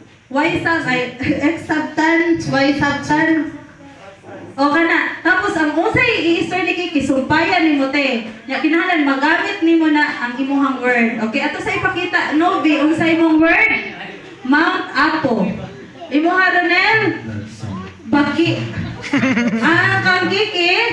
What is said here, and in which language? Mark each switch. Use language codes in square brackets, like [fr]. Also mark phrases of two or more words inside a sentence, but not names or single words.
[ceb] Y sub ay X sub tan, Y sub tan. O kana. Tapos ang unsay i-store ni Kiki sumpayan nimo te. Nya kinahanglan magamit nimo na ang imong word. Okay, ato sa ipakita Novi unsay imong word? Mount Apo. Imong Ronel? Baki. Kang Kiki?